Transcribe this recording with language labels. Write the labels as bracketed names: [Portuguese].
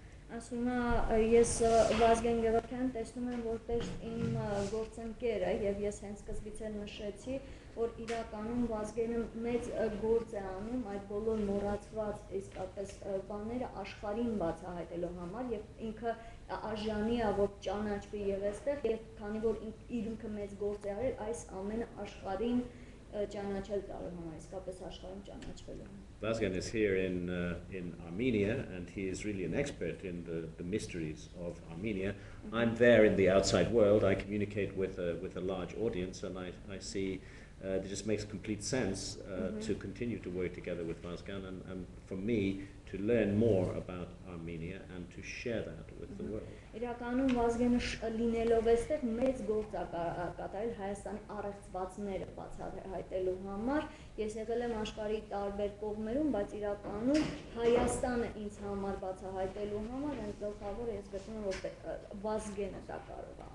[Armenian] Ասում ես Վազգեն Գևորգյան տեսնում եմ որպես իմ գործընկերը եւ ես հենց սկզբից էլ նշեցի որ իրականում Վազգենը մեծ գործ է անում այդ բոլոր մոռացված իսկապես բաները աշխարհին բացահայտելու համար եւ ինքը արժանի է որ ճանաչվի եւ այստեղ եւ քանի որ ինքը մեծ գործ է արել այս ամենը աշխարհին ճանաչել տալու համար իսկապես աշխարհին ճանաչվելու համար [English] Vazgen is here in Armenia, and he is really an expert in the mysteries of Armenia. I'm there in the outside world. I communicate with a large audience, and I see it just makes complete sense to continue to work together with Vazgan and for me to learn more about Armenia and to share that with the world. [Armenian] Իրականում Վազգենը լինելով էստեղ մեծ գործ է կատարել Հայաստանի առեղծվածները բացահայտելու համար։ Ես եղել եմ աշխարհի տարբեր կողմերում, բայց իրականում Հայաստանը ինձ համար բացահայտելու համար հենց գլխավոր ես գտնում եմ որ Վազգենը դա կարող է։